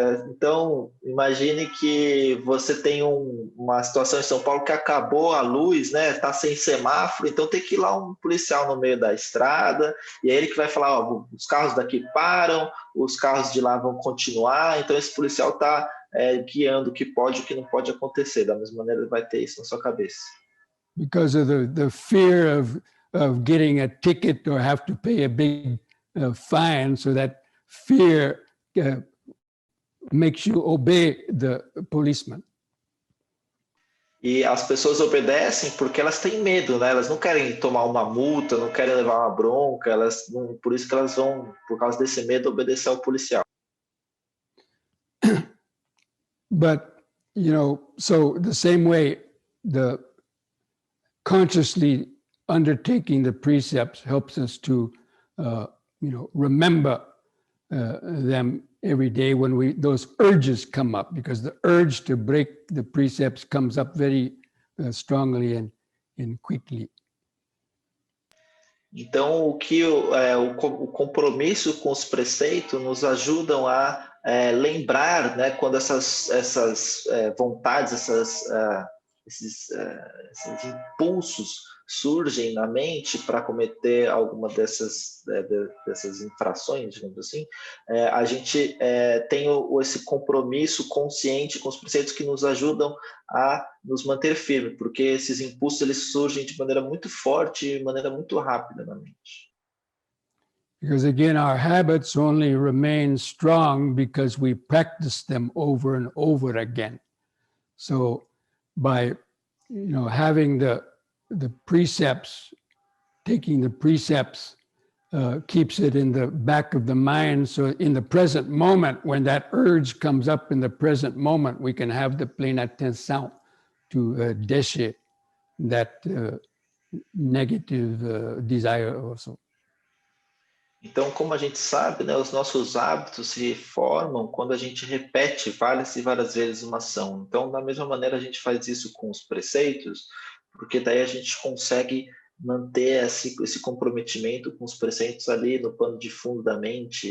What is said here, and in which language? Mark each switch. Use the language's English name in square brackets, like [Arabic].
[Portuguese] Então, imagine que você tem uma situação em São Paulo que acabou a luz, né? Tá sem semáforo, então tem que ir lá um policial no meio da estrada, e é ele que vai falar, os carros daqui param, os carros de lá vão continuar, então esse policial está guiando o que pode e o que não pode acontecer. Da mesma maneira, ele vai ter isso na sua cabeça. [English] Because of the fear of getting a ticket or have to pay a big fine, so that fear makes you obey the policeman. [Portuguese] E as pessoas obedecem porque elas têm medo, né? Elas não querem tomar uma multa, não querem levar uma bronca, por isso que elas vão, por causa desse medo, obedecer ao policial. [English] But, so the same way, the consciously undertaking the precepts helps us to, remember them every day when those urges come up, because the urge to break the precepts comes up very strongly and quickly. [Portuguese] Então, o compromisso com os preceitos nos ajudam a lembrar, né, quando essas vontades, esses impulsos surgem na mente para cometer alguma dessas infrações, digamos assim, a gente tem esse compromisso consciente com os preceitos que nos ajudam a nos manter firmes, porque esses impulsos eles surgem de maneira muito forte, de maneira muito rápida na mente. [English] Because again, our habits only remain strong because we practice them over and over again. So by having the precepts, taking the precepts keeps it in the back of the mind. So in the present moment, when that urge comes up in the present moment, we can have the [French] pleine attention [English] to décher that negative desire also. [Portuguese] Então, como a gente sabe, né, os nossos hábitos se formam quando a gente repete várias e várias vezes uma ação. Então, da mesma maneira, a gente faz isso com os preceitos, porque daí a gente consegue manter esse comprometimento com os preceitos ali no pano de fundo da mente.